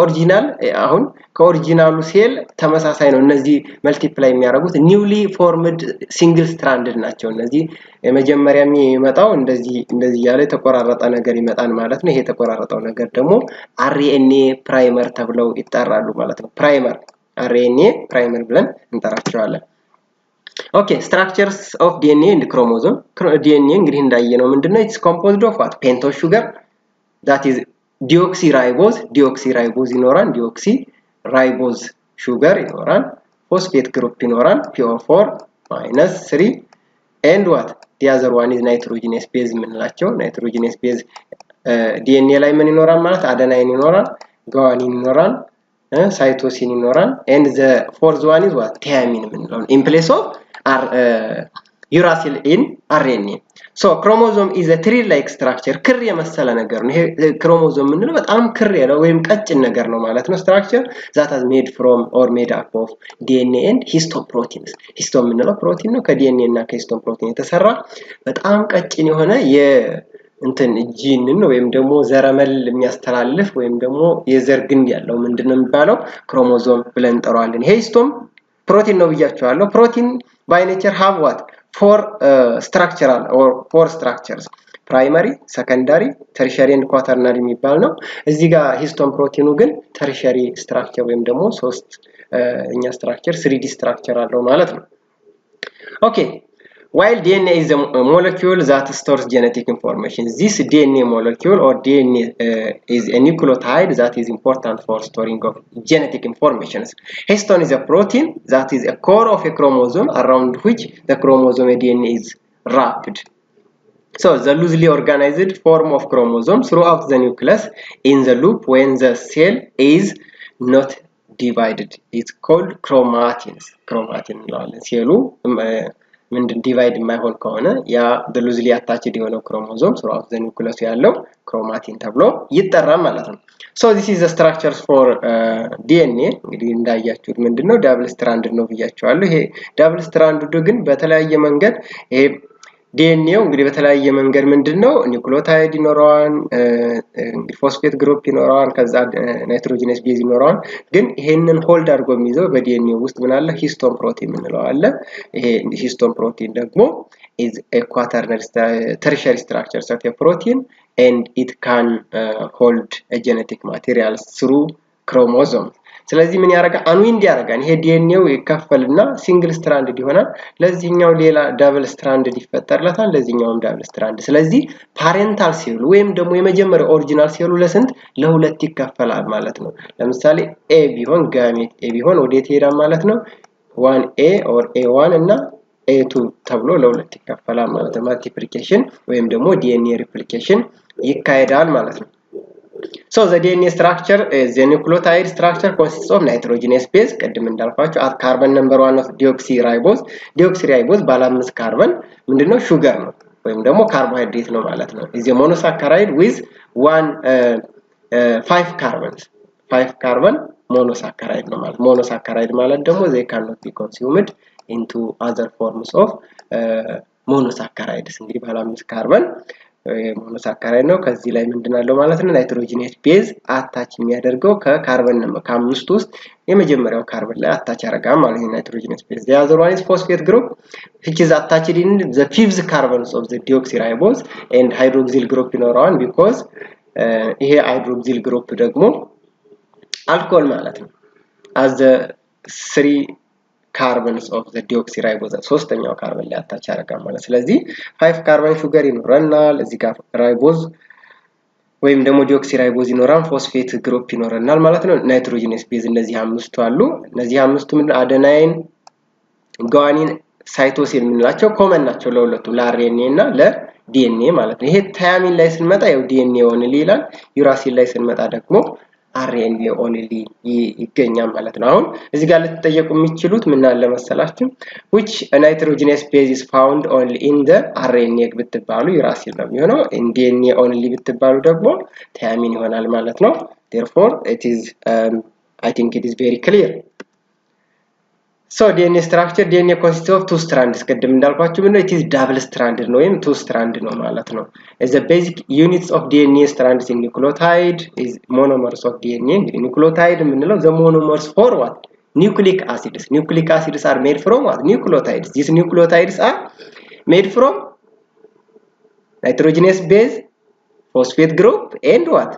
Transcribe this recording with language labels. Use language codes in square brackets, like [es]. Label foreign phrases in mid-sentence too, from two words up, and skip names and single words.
[am] ከኦሪጂናሉ ሴል ተመሳሳይ ነው እነዚህ መልቲፕላይ የሚያደርጉት [en] newly formed single stranded [am] ናቸው እነዚህ የመጀመሪያ የሚመጣው እንደዚህ ያለ ተቆራረጠ ነገር ይመጣል ማለት ነው ይሄ ተቆራረጠው ነገር ደግሞ [en] RNA primer [am] ተብለው ይጠራሉ ማለት ነው [en] RNA primer [am] ብለን እንጠራቸዋለን [en] Okay, structures of DNA and chromosome. DNA [am] እንግዲህ እንዳየነው ምንድነው [en] it's composed of what? Pentose sugar that is deoxyribose ይኖራል deoxyribose sugar ይኖራል phosphate group ይኖራል PO4 -3 and what? The other one is nitrogenous base ምንላቸው nitrogenous base DNA [am] ላይ ምን ይኖራል ማለት [en] adenine ይኖራል guanine ይኖራል cytosine ይኖራል and the fourth one is what? Thymine ምንለው in place of uracil in RNA so chromosome is a tree-like structure [am] ክር የመሰለ ነገር ነው ይሄ [en] chromosome [am] ምንለው በጣም ክር ያለው ወይም ቀጭን ነገር ነው ማለት ነው [en] structure that is made from or made up of DNA and histone proteins [am] histone ምንለው ፕሮቲን ነው ከDNA እና ከ [en] histone protein [am] የተሰራ በጣም ቀጭን የሆነ እንትን ጂንን ወይም ደግሞ ዘረመል የሚያስተላልፍ ወይም ደግሞ የዘር ግንድ ያለው ምንድነው የሚባለው ክሮሞዞም ብለን እንጠራዋለን ይሄ histone protein ነው ብያቸዋለሁ [en] protein by nature have what four structures primary secondary tertiary and quaternary [am] የሚባል ነው እዚህ ጋር [en] histone protein ግን tertiary structure [am] ወይም ደግሞ ሶስተኛ [en] structure 3D structure [am] አለው ማለት [en] ነው okay while DNA is a molecule that stores genetic information this DNA molecule or DNA is a nucleotide that is important for storing of genetic information histone is a protein that is a core of a chromosome around which the chromosome DNA is wrapped so the loosely organized form of chromosome throughout the nucleus in the loop when the cell is not divided it's called chromatin [am] እንለዋለን ሴሉ ምንድን ዲቫይድ የማይሆን ከሆነ ያ [en] loosely attached [am] የሆነው ክሮሞዞም [en] throughout the nucleus [am] ያለው ክሮማቲን ተብሎ ይጠራል ማለት ነው [en] so this is the structures for DNA [am] እንግዲህ እንዳያችሁት ምንድነው [en] double stranded [am] ነው ብያችኋለሁ ይሄ [en] double stranded [am] ግን በተለያየ መንገድ ይሄ DNA እንግዲህ በተለያየ መንገድ ምንድነው ኒውክሊዮታይድ ይኖራል እንግዲህ [en] phosphate group [am] ይኖራል ከዛ [en] nitrogenous base [am] ይኖራል ግን ይሄንን ሆልድ አድርጎ የሚይዘው በዲኤንኤ ውስጥ ምን አለ [en] histone protein [am] ምንለው አለ ይሄ [en] histone protein [am] ደግሞ is [en] a quaternary tertiary structure of a protein and it can hold a genetic material through chromosomes [am] ስለዚህ ምን ያደርጋል አንዊንድ ያደርጋል ይሄ ዲኤንኤው ይከፈልና [en] single stranded [am] ይሆናል ለዚህኛው ሌላ [en] double stranded [am] ይፈጠርለታል ለዚህኛውም [en] double strand [am] ስለዚህ ፓሬንታል ሴሉ ወይም ደግሞ የመጀመሪያው ኦሪጂናል ሴሉ ለስንት ለሁለት ይከፈላል ማለት ነው ለምሳሌ ኤ ቢሆን ጋሜት ኤ ቢሆን ወዴት ይሄዳል ማለት ነው [en] 1A or A1 [am] እና A2 ተብሎ ለሁለት ይከፈላል ማለት ነው ማልቲፕሊኬሽን ወይም ደግሞ [en] DNA replication [am] ይካሄዳል ማለት ነው [en] So the DNA structure is the nucleotide structure consists of nitrogenous base [am] ቀድም እንዳልኳችሁ [en] at carbon number 1 of deoxyribose [am] ባለ 5 ካርበን ምንድነው ሹገር ነው ወይም ደግሞ ካርቦሃይድሬት ነው ማለት ነው [en] is a monosaccharide with 5 carbon monosaccharide [am] ነው ማለት [en] monosaccharide [am] ማለት ደግሞ [en] they cannot be consumed into other forms of monosaccharides [am] እንግዲህ ባለ 5 ካርበን monosaccharide ነው ከዚህ ላይ ምንድነው ማለት ነው [en] nitrogenous base [am] አታች የሚያደርገው ከካርበን ከአምስቱ ውስጥ የመጀመሪያው ካርበን ላይ አታች ያደርጋል ማለት ነው [en] nitrogenous base the other one is phosphate group which is attached in the fifth carbons of the deoxyribose and hydroxyl group [am] ይኖረዋል because ይሄ [en] hydroxyl group [am] ደግሞ አልኮል ማለት ነው [en] as the 3 carbons of the deoxyribose [am] ሶስተኛው ካርበን ላይ አታች ያደርጋል ማለት ስለዚህ 5 ካርበን ሹገር ይኖረናል እዚህ ጋር ራይቦዝ ወይም ደግሞ ዲኦክሲራይቦዝ ይኖራል [en] phosphate group [am] ይኖረናል ማለት ነው [en] nitrogenous base [am] እነዚህ አምስቱ አሉ እነዚህ አምስቱ ምን አደናይን ጓኒን ሳይቶሲን ምንላቸው ኮመን ናቸው ለሁለቱ ለአርኤንኤ እና ለዲኤንኤ ማለት ነው ይሄ ታያሚን ላይ ስንመጣ ያው ዲኤንኤ ሆነ ይላል ዩራሲል ላይ ስንመጣ ደግሞ [en] RNA only [am] ይገኛል ማለት ነው። አሁን እዚህ ጋር ልትጠየቁ የሚችሉት ምን አለ መሰላችሁ [en] which nitrogenous base is found only in the RNA [am] ብትባሉ ዩራሲል ነው የሚሆነው [en] DNA only [am] ብትባሉ ደግሞ thiamine ይሆናል ማለት ነው። [en] therefore it is I think it is very clear. So DNA structure DNA consists of two strands [am] ቅድም እንዳልኳችሁ ምን [en] it is double stranded [am] ነው ወይም [en] two strand [am] ነው ማለት ነው. [en] As the basic units of DNA strands in nucleotide is monomers of DNA. nucleotide የምንለው the monomers for what? Nucleic acids. Nucleic acids are made from what? Nucleotides. These nucleotides are made from nitrogenous base, phosphate group and what?